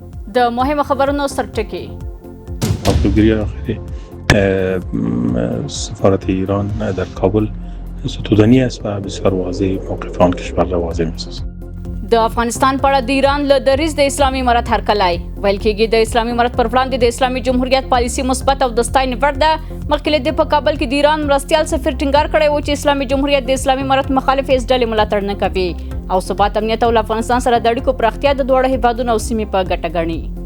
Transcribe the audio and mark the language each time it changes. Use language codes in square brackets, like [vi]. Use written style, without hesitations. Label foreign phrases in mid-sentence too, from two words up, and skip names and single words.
[ps] د مهمو خبرونو سرټکی. [fa] ابروگیری آخری سفارت ایران در کابل ستودنی است و بسیار واضح موقف آن کشور را واضح می‌سازد. [ps] د افغانستان په اړه د ایران له دریځ د اسلامي امارت هرکلی ویل کېږي د اسلامي امارت پر وړاندې د اسلامي جمهوریت پالیسي مثبت او د ستاینې وړ ده. مخکې له دې په کابل کې د ایران مرستیال سفیر ټینګار کړی و چې اسلامي جمهوریت د اسلامي امارت مخالف هېڅ ډلې ملاتړ نه کوي او ثبات امنیت او له افغانستان سره د اړیکو پراختیا د دواړو هیوادونو او سیمې په ګټه ګڼي.